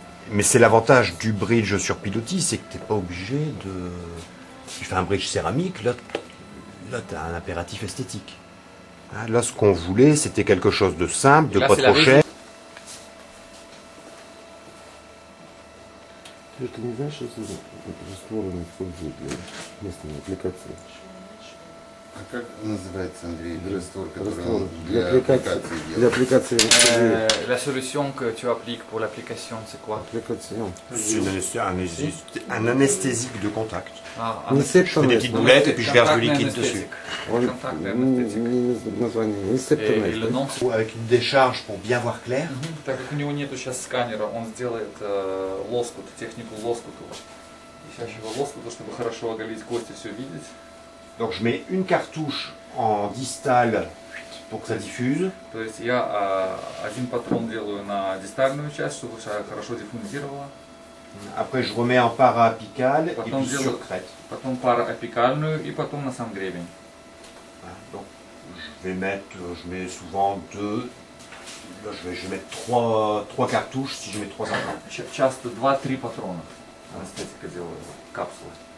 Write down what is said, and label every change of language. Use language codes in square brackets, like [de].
[fr] Mais c'est l'avantage du bridge sur pilotis, c'est que tu n'es pas obligé de... Tu fais un bridge céramique, là tu as un impératif esthétique. Là, ce qu'on voulait, c'était quelque chose de simple, de pas trop cher. [ru] Ты не знаешь, что это стволы используют для местной аппликации? А как называется, Андрей, раствор, который Раствор для аппликации Для аппликации [fr] La solution que tu appliques pour l'application, c'est quoi? [ru] аппликация. [fr] C'est un anesthésique de contact. Ah, Je fais des petites boulettes et puis je verse du liquide dessus. [ru] Название [fr] Et le nom, c'est... Avec une décharge pour bien voir clair. [ru] Так как у него нету сейчас сканера, он сделает лоскут, технику лоскуту, висящего лоскута, чтобы хорошо оголить кость и все видеть. [fr] Donc je mets une cartouche en distal pour que ça diffuse. [ru] То есть я один патрон делаю на дистальную часть, чтобы хорошо диффузировала. [fr] Après je remets en para-apical et [ru] Потом [fr] puis sur crête. [ru] потом параапикальную и потом на сам гребень. [fr] Donc je mets souvent 2. Là je vais mettre 3 cartouches si je mets 3 implants. [ru] Часто 2-3 патрона. Анестетика делаю, капсулы.